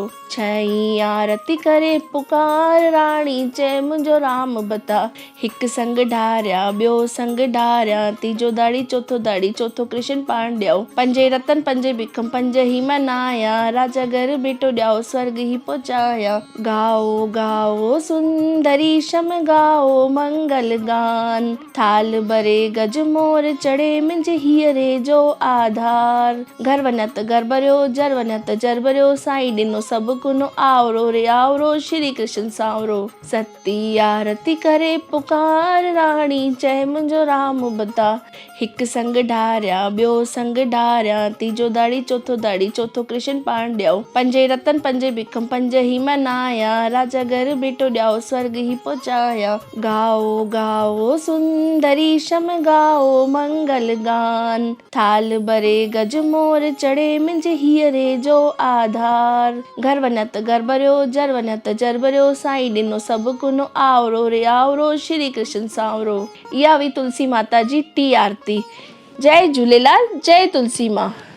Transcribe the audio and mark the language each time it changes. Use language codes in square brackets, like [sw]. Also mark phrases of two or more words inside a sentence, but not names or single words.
[sd] छहीं आरती करे पुकार राणी चए मुंहिंजो राम बता। हिकु संग ढारिया ॿियो संग ढारिया तीजो दाड़ी चौथो दाड़ी चौथो कृष्ण पाण ॾियाओ। पंजे रतन पंजे भिखम पंज ही मनाया राजा घर बेटो ॾियाओ स्वर्ग ही पहुचाया। [hi] गाओ गाओ सुंदरी शम गाओ मंगल गान [sd] थाल भरे गज मोर चढ़े मुंहिंजे हीअरे जो आधार। घर वञा त घर भरियो जर वञा त जर भरियो साईं ॾिनो सभु कुनो आवरो रे आवरो श्री कृष्ण सावरो। सती आरती करे पुकार राणी चए मुंहिंजो राम बता। हिकु संग ढारिया ॿियो संग ढारिया तीजो दाड़ी चौथो दाड़ी चौथो कृष्ण पाण ॾियाओ। पंजे रतन पंजे भिखम पंज ही मनाया राजा घर बेटो ॾियाओ स्वर्ग ही पहुचाया। [hi] गाओ गाओ सुंदरी शम गाओ मंगल गान [sd] थाल भरे गज मोर चढ़े मुंहिंजे हीअरे जो आधार। घर वञा त घर भरियो जर वञा त जर भरियो साईं ॾिनो सभु कुनो आवरो रे आवरो श्री कृष्ण सावरो। इहा हुई तुलसी माता जी टी आरती। जय झूलेलाल जय तुलसी मां।